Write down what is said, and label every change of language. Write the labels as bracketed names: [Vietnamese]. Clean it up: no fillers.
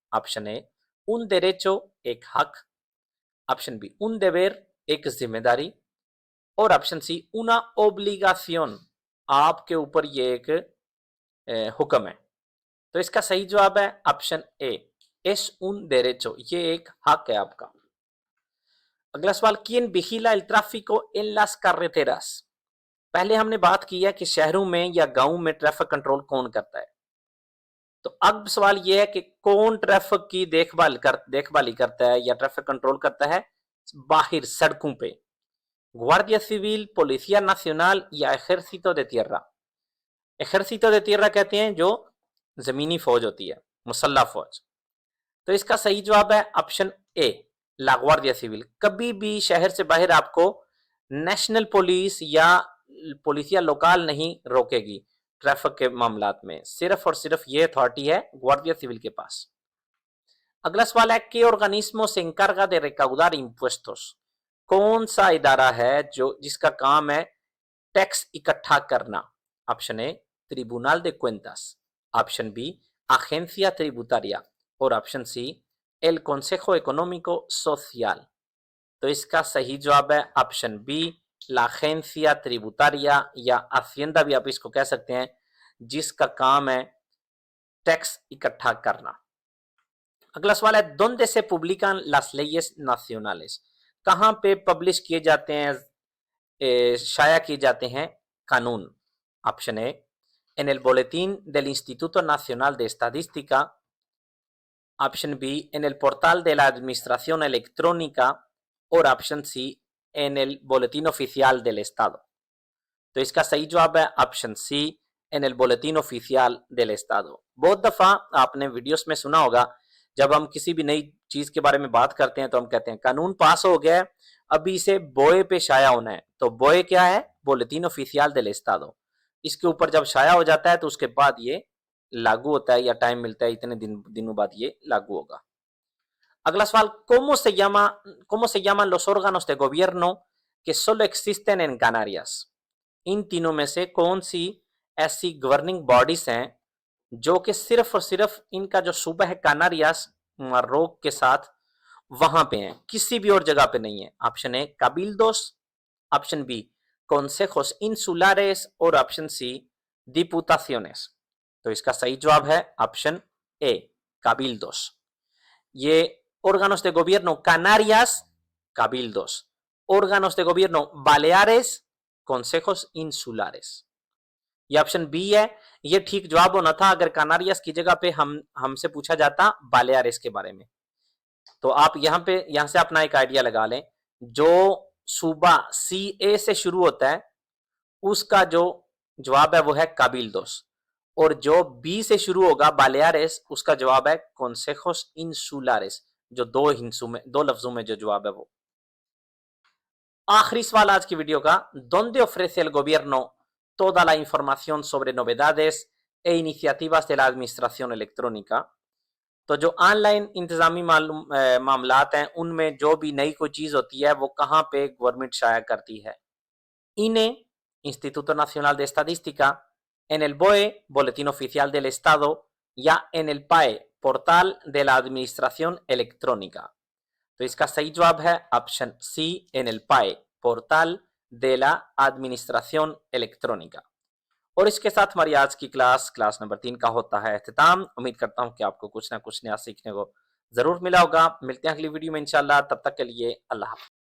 [Hindi] Option A, [Spanish] un derecho, [Hindi] एक हक। Option B, [Spanish] un deber, [Hindi] एक जिम्मेदारी। और ऑप्शन सी, [Spanish] una obligación, [Hindi] आपके ऊपर ये एक हुक्म है। तो इसका सही जवाब है option A, [Spanish] es un derecho, [Hindi] ये एक हक है आपका। अगला सवाल, [Spanish] ¿quién vigila el tráfico en las carreteras? [Hindi] पहले हमने बात की है कि शहरों में या गांव में ट्रैफिक कंट्रोल कौन करता है। तो अब सवाल यह है कि कौन ट्रैफिक की देखभाली करता है या ट्रैफिक कंट्रोल करता है बाहर सड़कों पे? गुआर्डिया सिविल, पोलिसिया नेशनल या एजército de tierra? एजército de tierra कहते हैं जो जमीनी फौज होती है, मुसल्लह फौज। तो इसका सही जवाब है ऑप्शन ए, ला गुआर्डिया सिविल। कभी भी शहर से बाहर आपको नेशनल पुलिस या पोलिसिया लोकल नहीं रोकेगी ट्रैफिक के मामलात में, सिर्फ और सिर्फ ये अथॉरिटी है गुआर्डिया सिविल के पास। अगला सवाल है, [Spanish] ¿qué organismo se encarga de recaudar impuestos? [Hindi] कौन सा इदारा है जिसका काम है टैक्स इकट्ठा करना? Option A, tribunal de cuentas। Option B, agencia tributaria। और option C, el consejo económico social। तो इसका सही जवाब है ऑप्शन बी, ला agencia tributaria या हाशिया भी आप इसको कह सकते हैं, जिसका काम है टैक्स इकट्ठा करना। अगला सवाल है, [Spanish] ¿dónde se publican las leyes nacionales? [Hindi] कहां पे पब्लिश किए जाते हैं, शाया किए जाते हैं कानून? [Spanish] ऑप्शन ए, en el boletín del Instituto Nacional de Estadística। ऑप्शन बी, en el portal de la Administración Electrónica। और ऑप्शन सी, en el boletín oficial del Estado। [Hindi] तो इसका सही जवाब है option C, [Spanish] en el boletín oficial del Estado। [Hindi] बहुत दफा आपने videos में सुना होगा, जब हम किसी भी नई चीज के बारे में बात करते हैं तो हम कहते हैं कानून पास हो गया है, अभी इसे बोए पे शाया होना है। तो बोए क्या है? बोलेटिन ऑफिशियल del Estado। इसके ऊपर जब शाया हो जाता है तो उसके बाद ये लागू होता है या टाइम मिलता है, इतने दिनों बाद ये लागू होगा। अगला सवाल, [Spanish] ¿cómo se llaman los órganos de gobierno que solo existen en Canarias? [Hindi] इन तीनों में से कौन सी ऐसी गवर्निंग बॉडीज हैं जो कि सिर्फ और सिर्फ इनका जो सूबा है कानारियास मरोक के साथ वहां पे हैं, किसी भी और जगह पे नहीं है? Option A, cabildos। Option B, consejos insulares। और ऑप्शन सी, diputaciones। तो इसका सही जवाब है ऑप्शन ए, cabildos। [Spanish] ये órganos de gobierno Canarias, cabildos। órganos de gobierno Baleares, consejos insulares। [Hindi] ये ऑप्शन बी है। ये ठीक जवाब होना था अगर कानारियास की जगह पे हमसे पूछा जाता बालेआरेस के बारे में। तो आप यहां से अपना एक आइडिया लगा लें, जो सूबा सी ए से शुरू होता है उसका जो जवाब है वो है काबिल्दोस, और जो बी से शुरू होगा बालेआरेस उसका जवाब है consejos insulares, जो दो लफ्जों में जो जवाब है वो। आखिरी सवाल आज की वीडियो का, [Spanish] ¿dónde ofrece el gobierno toda la información sobre novedades e iniciativas de la administración electrónica? [Hindi] तो जो ऑनलाइन इंतजामी मामलात हैं उनमें जो भी नई कोई चीज होती है वो कहां पे गवर्नमेंट शाया करती है? [Spanish] INE, Instituto Nacional de Estadística, en el BOE, Boletín Oficial del Estado, या en el PAE portal de la administración electrónica? [Hindi] तो इसका सही जवाब है option C, [Spanish] en el PAE portal de la administración electrónica। [Hindi] और इसके साथ हमारी आज की क्लास नंबर 3 का होता है अख्तिताम। उम्मीद करता हूं कि आपको कुछ ना कुछ नया सीखने को जरूर मिला होगा। मिलते हैं अगली वीडियो में इंशाल्लाह, तब तक के लिए अल्लाह हाफ़िज़।